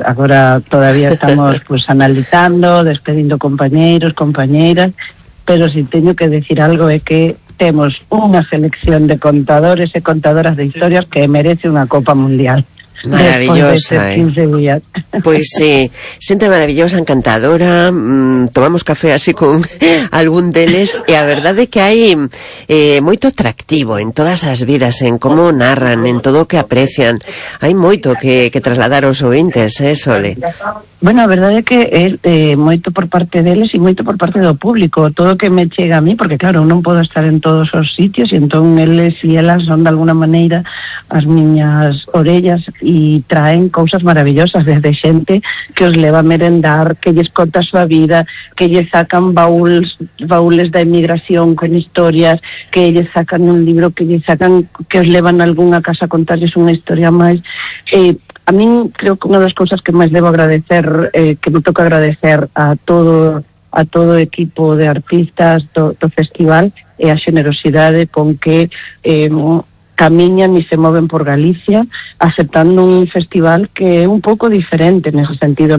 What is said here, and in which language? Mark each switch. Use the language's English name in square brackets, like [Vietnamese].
[Galician] Agora todavía estamos pues analizando, despedindo compañeros, compañeras, pero si teño que decir algo é que temos unha selección de contadores e contadoras de historias que merece unha copa mundial. [Spanish] Maravillosa, pues sí, siente maravillosa, encantadora. [Galician] Tomamos café así con algún deles, e a verdade que hai moito atractivo en todas as vidas, en como narran, en todo o que aprecian. Hai moito que trasladar aos ouvintes, Sole. Bueno, a verdade é que é moito por parte deles e moito por parte do público, todo que me chega a mí, porque claro, non podo estar en todos os sitios, e entón eles e elas son de alguna maneira as miñas orellas e traen cousas maravillosas, desde xente que os leva a merendar, que lles conta a súa vida, que lles sacan baúles da emigración con historias, que lles sacan un libro, que lles sacan, que os levan a algunha casa a contarles unha historia máis. [Spanish] A mí creo que una de las cosas que más debo agradecer, que me toca agradecer [Galician] a todo equipo de artistas do festival, a generosidade con que camiñan [Spanish] y se mueven por Galicia, aceptando un festival que es un poco diferente en ese sentido.